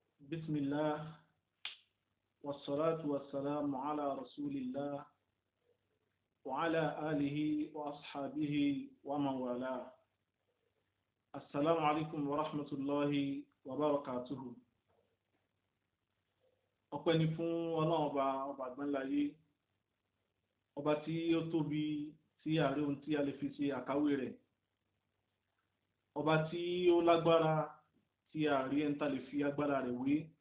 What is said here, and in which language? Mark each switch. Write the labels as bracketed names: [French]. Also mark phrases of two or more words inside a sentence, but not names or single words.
[Arabic] بسم الله والصلاة والسلام على رسول الله وعلى آله وأصحابه ومن والاه. السلام عليكم ورحمة الله وبركاته. [Yoruba] ọpẹ́ ni fún Ọlọ́run ọba àgbáńláyé, ọba tí ó tóbi tí ààrẹ ohun tí a lè fi ṣe àkáwé rẹ̀, ọba tí ó lágbára tí ààrẹ ẹni tá lè fi agbára rẹ̀ wé.